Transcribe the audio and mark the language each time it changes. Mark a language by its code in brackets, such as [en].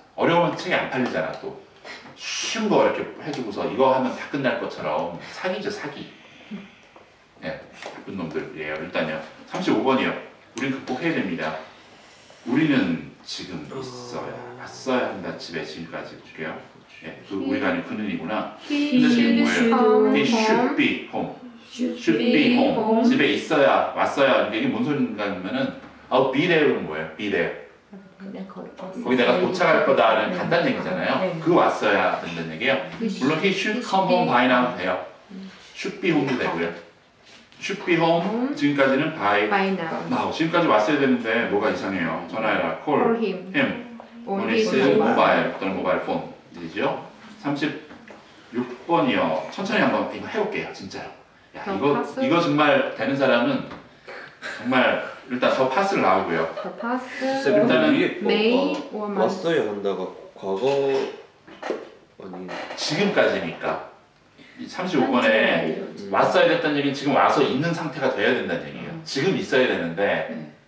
[ko] 어려우면 책이 안 팔리잖아 또. 쉬운 거 이렇게 해주고서 이거 하면 다 끝날 것처럼 사기죠, 사기. 네, 나쁜 놈들이에요. 일단요. 35번이요. 우린 극복해야 됩니다. 우리는 지금 왔어야 한다. 집에 지금까지 볼게요. 네, 그 우리가 아니고 그는이구나. 근데 지금 뭐예요? [en] He should be home. Should be home. [ko] 집에 있어야, 왔어야. 이게 뭔 소린가 하면은 be there는 뭐예요? [en] be there. [ko] 거기 내가 도착할 거다는 간단한 얘기잖아요. 네. 그 왔어야 된다는 얘기예요. [en] 물론 he should come home by now 돼요. should be home도 되고요. should be home 지금까지는 by now. [ko] 지금까지 왔어야 되는데 뭐가 이상해요. 전화해라. [en] call him on his mobile [ko] 또는 모바일 폰이죠. 36번이요. 천천히 한번 이거 해볼게요. 진짜로. 야, 이거 정말 되는 사람은 정말 일단 더 파스를 나오고요. 일단은 [en] may [ko] 왔어야 한다가 과거 아니 지금까지니까 35번에 왔어야 됐다는 얘기는 지금 와서 있는 상태가 돼야 된다는 얘기예요. 지금 있어야 되는데